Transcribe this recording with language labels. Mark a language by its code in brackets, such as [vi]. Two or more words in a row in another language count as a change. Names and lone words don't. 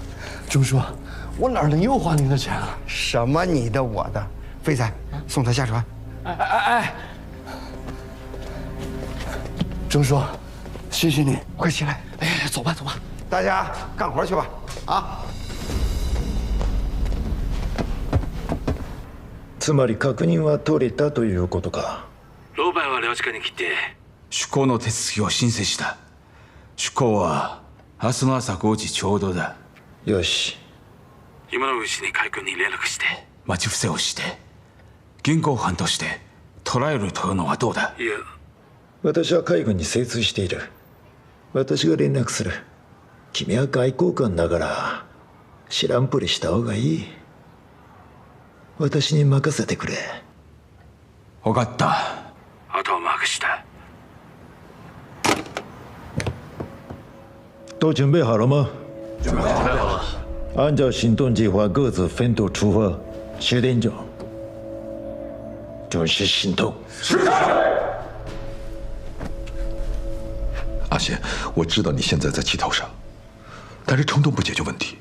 [zh] 钟叔，我哪能又花您的钱啊？什么你的我的？飞仔，送他下船。哎！钟叔，谢谢你，快起来！哎，走吧，走吧，大家干活去吧！啊！ [ja] つまり確認は取れたということか。老板は領事館に来て出港の手続きを申請した。出港は明日の朝5時ちょうどだ。よし。今のうちに海軍に連絡して待ち伏せをして現行犯として捕らえるというのはどうだ。いや、私は海軍に精通している。私が連絡する。君は外交官だから知らんぷりした方がいい。私に任せてくれ。分かった。あとは任して。 [zh] 都准备好了吗？准备好了。按照行动计划，各自分头出发。10点整，准时行动。是。阿贤，我知道你现在在气头上，但是冲动不解决问题。